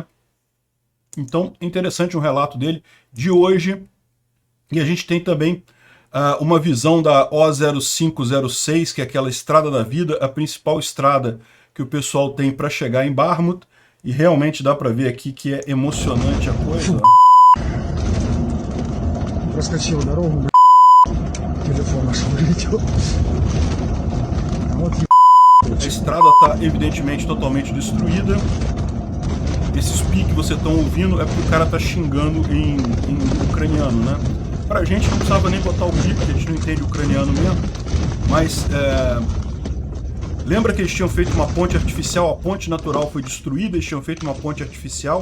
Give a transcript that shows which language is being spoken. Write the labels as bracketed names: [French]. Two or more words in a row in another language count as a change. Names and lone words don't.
[Portuguese] Então, interessante um relato dele de hoje. E a gente tem também uma visão da O0506, que é aquela estrada da vida, a principal estrada que o pessoal tem para chegar em Bakhmut. E realmente dá para ver aqui que é emocionante a coisa. [Russian] Проскочил дорогу, телефон аж вылетел. Вот [Portuguese] a estrada está evidentemente totalmente destruída. Esses pi que você estão ouvindo é porque o cara está xingando em ucraniano, né? Pra gente não precisava nem botar o pi, porque a gente não entende ucraniano mesmo. Mas lembra que eles tinham feito uma ponte artificial, a ponte natural foi destruída, eles tinham feito uma ponte artificial.